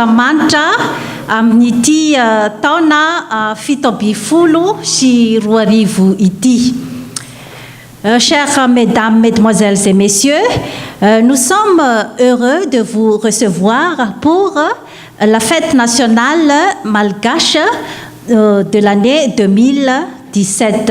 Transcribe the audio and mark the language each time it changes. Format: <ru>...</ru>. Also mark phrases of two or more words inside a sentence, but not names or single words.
<mg>Andriamanitra amin'ity taona fito amby folo sy roa arivo ity.</mg> <fr>Chers mesdames, mesdemoiselles et messieurs, nous sommes heureux de vous recevoir pour la fête nationale malgache de l'année 2017.</fr>